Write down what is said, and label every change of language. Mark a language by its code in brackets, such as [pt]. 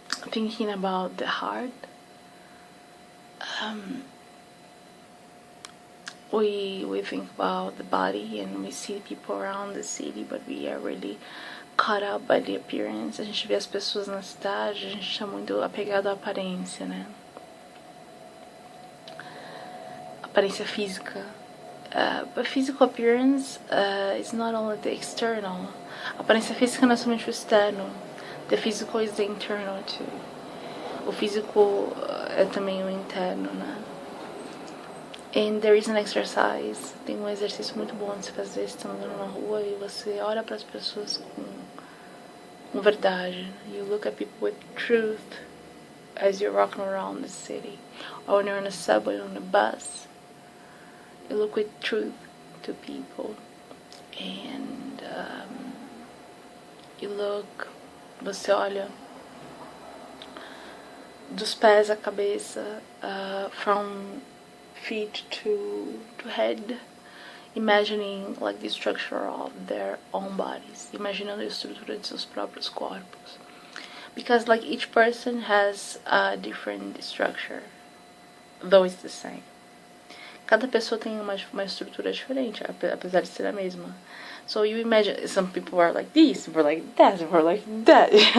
[en] Thinking about the heart, we think about the body and we see people around the city, but we are really caught up by the appearance. [pt] A gente vê as pessoas na cidade, a gente tá muito apegado à aparência, né? Aparência física. [en] But physical appearance is not only the external. [pt] Aparência física não é somente o externo. [en] The physical is the internal too. [pt] O físico é também o interno, né? [en] And there is an exercise. [pt] Tem exercício muito bom de se fazer estando na rua e você olha para as pessoas com verdade. [en] You look at people with truth as you're walking around the city. Or when you're on a subway or on a bus. You look with truth to people. And you look... [pt] Você olha dos pés à cabeça, [en] from feet to head, [pt] imagining like the structure of their own bodies, imaginando a estrutura de seus próprios corpos. [en] Because like each person has a different structure, though it's the same. [pt] Cada pessoa tem uma estrutura diferente, apesar de ser a mesma. [en] So you imagine, some people are like this, some are like that, some are like that.